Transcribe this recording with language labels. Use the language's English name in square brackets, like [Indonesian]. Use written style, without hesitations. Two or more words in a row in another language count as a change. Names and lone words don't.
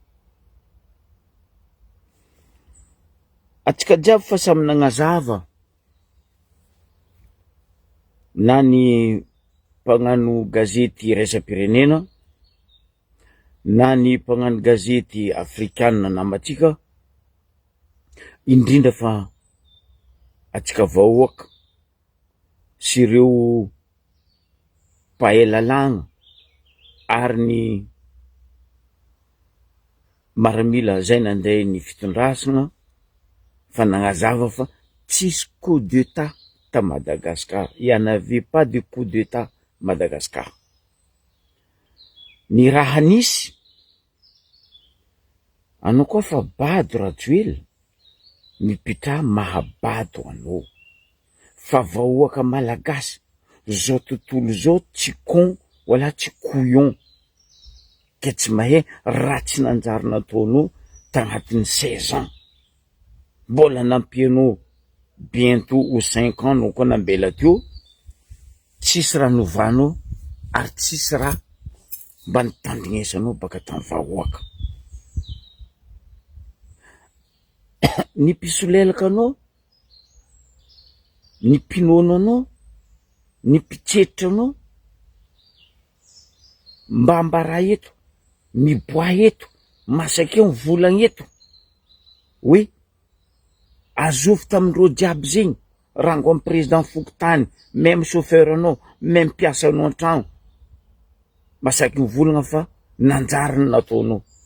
[Malagasy] Atsika jiaby fa samy nagnazava, na ny mpagnano gazety Iraisam-pirenena, na ny mpagnano gazety afrikanina namatsika, indrindra fa atsika vahoaka sy ireo mpahay lalàgna ary ny maramila zay nandeha ny fitondrasana fa nagnazava fa tsisy [French] coup d'état [Malagasy] ta Madagasikara. [French] Il n'y en avait pas de coup d'état Madagascar. [Malagasy] Ny raha nisy, anao koa fa bado Rajoelina, mipitraha mahabado anao. Fa vahoaka malagasy, zao tontolo zao tsy con wala tsy couillon, ke tsy mahay ratsy nanjary nataonao tagnatin'ny 16 ans. Mbola nampianao [French] bientôt aux 5 ans [Malagasy] no koa nambela teo, tsisy raha novanao ary tsisy raha mba nitandrignesanao baka tamy vahoaka. Ny mpisolelaka anao, ny mpinono anao, ny mpitsetitra anao, mba ambara eto, miboa eto, masakeo mivolagna eto hoe azofy tamindreo jiaby zegny, rango amin'ny président Fokotany, [French] même chauffeur [Malagasy] anao, même mpiasa anao an-tragno, masaky mivolagna fa nanjary ny nataonao.